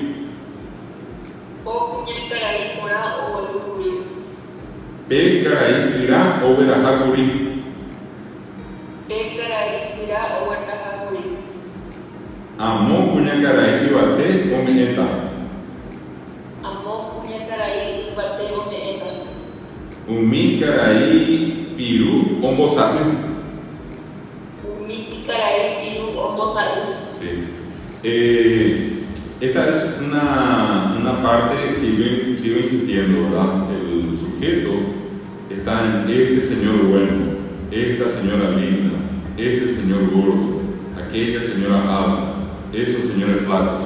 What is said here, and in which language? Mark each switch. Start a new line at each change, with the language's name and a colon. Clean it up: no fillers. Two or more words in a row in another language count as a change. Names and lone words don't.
Guarani: Ko kuñakarai porã oguerúkuri. Pe karai kyra oguerahákuri. Pe karai kyra oguerahákuri. Amo kuñakarai yvate ome'ẽta. Amo kuñakarai yvate ome'ẽta. Umi karai piru ombosa'y. Umi karai piru ombosa'y.
Spanish: Sí. Esta es una parte que yo sigo insistiendo, ¿verdad? El sujeto está en este señor bueno, esta señora linda, ese señor gordo, aquella señora alta, esos señores flacos.